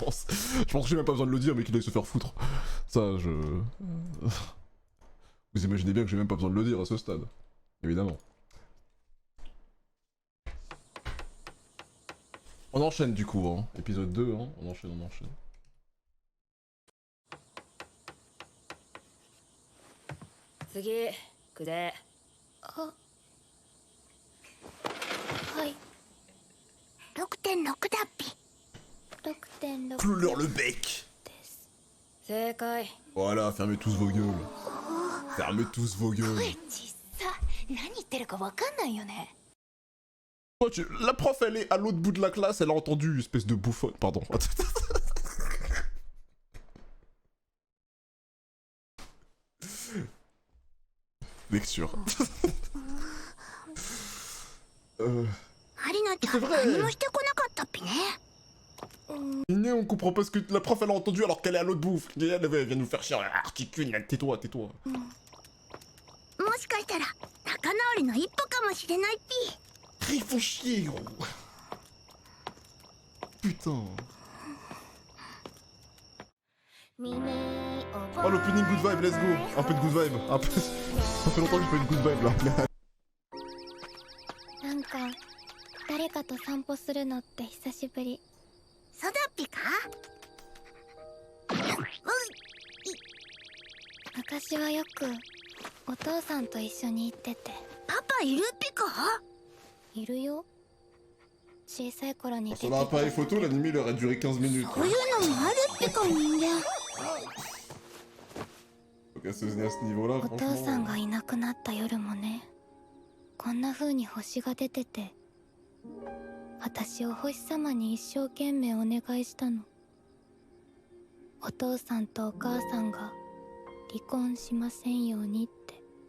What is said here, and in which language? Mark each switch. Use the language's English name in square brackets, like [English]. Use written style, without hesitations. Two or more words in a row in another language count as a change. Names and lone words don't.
[French] Je pense que j'ai même pas besoin de le dire, mais qu'il aille se faire foutre. Ça, je... Vous imaginez bien que j'ai même pas besoin de le dire à ce stade. Évidemment. On enchaîne du coup, hein. Épisode 2, hein. On enchaîne. [Japanese] 次くであはい 6.6 だっぴ。 6.6 [French] Clou-leur le bec. [Japanese] です。正解 [French] Voilà, fermez tous vos gueules. Fermez tous vos gueules. [Japanese] ちっさ何言ってるかわかんないよね。 [French] Toi, la prof, elle est à l'autre bout de la classe, elle a entendu, espèce de bouffonne. Pardon. Lecture. [Japanese] マリナちゃん [French] C'est vrai. [Japanese] 何もしてこなかったっぴね。 [French] Iné, on comprend pas ce que la prof, elle a entendu alors qu'elle est à l'autre bout. Elle vient nous faire chier. Articule, tais-toi, tais-toi. [Japanese] もしかしたら仲直りの一歩かもしれないっぴ。 [French] Ils font chier, gros. Putain. Oh, l'opening [English] good vibe, let's go. [French] Un peu de [English] good vibe. [French] Un peu... Ça fait longtemps que j'ai pas eu de [English] good vibe, [French] là. [Japanese] なんか誰かと散歩するのって久しぶり。そうだっぴか。昔はよくお父さんと一緒に行ってて。パパいるっぴか。いるよ。小さい頃に出て [French] Sur l'appareil photo, l'anime il aurait duré 15 minutes. [Japanese] そういうのもあるっぴか人間。 [French] Donc à ce niveau-là, [Japanese] お父さん [French] franchement... [Japanese] がいなくなった夜もね、こんな風に星が出てて、私お星様に一生懸命お願いしたの。お父さんとお母さんが離婚しませんようにって。